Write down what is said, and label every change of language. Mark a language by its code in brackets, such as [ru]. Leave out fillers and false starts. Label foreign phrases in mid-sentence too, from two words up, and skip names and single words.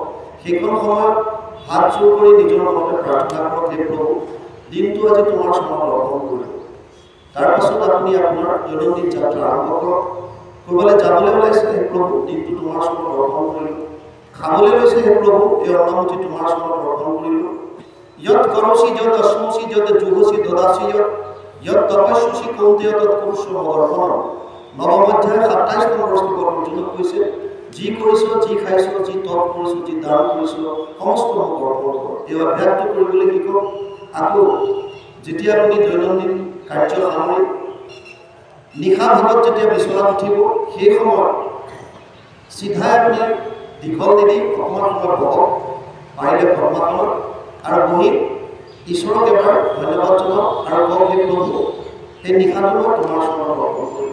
[as] সেইখন সময়ত হাত জোৰ কৰি নিজৰ মনতে প্ৰাৰ্থনা কৰক, হে প্ৰভু, দিনটো আজি তোমাৰ চৰণত অৰ্পণ কৰিলোঁ। তাৰপাছত আপুনি আপোনাৰ দৈনন্দিন যাত্ৰা আৰম্ভ কৰক। ক'ৰবালৈ যাবলৈ ওলাইছে, হে প্ৰভু, দিনটো তোমাৰ চৰণত অৰ্পণ কৰিলোঁ। খাবলৈ লৈছে, হে প্ৰভু, এই অন্নমুঠি তোমাৰ চৰণত অৰ্পণ কৰিলোঁ। [sa] यत् करोसि यत् अस्मसि यत् जुहोसि ददासि यत् तपस्यसि कौन्तेय तत् कुरुष्व मदर्पणम्। [as] নৱম অধ্যায় 27 নম্বৰ শ্লোকত অৰ্জুনক কৈছে, যি কৰিছ, যি খাইছ, যি তপ কৰিছ, যি দান কৰিছ, সমস্ত মোক অৰ্পণ কৰ। এই অভ্যাসটো কৰিবলৈ শিকক। আকৌ যেতিয়া আপুনি দৈনন্দিন কাৰ্য সামৰি নিশা ভাগত যেতিয়া বিচনাত উঠিব, সেই সময়ত চিধাই আপুনি দীঘল নিদি অকণমান সময় বহক, পাৰিলে পদ্মাসনত, আৰু বহি ঈশ্বৰক এবাৰ ধন্যবাদ জনাওক আৰু কওক, হে প্ৰভু, সেই নিশাটো মই তোমাৰ চৰণত অৰ্পণ কৰিলোঁ।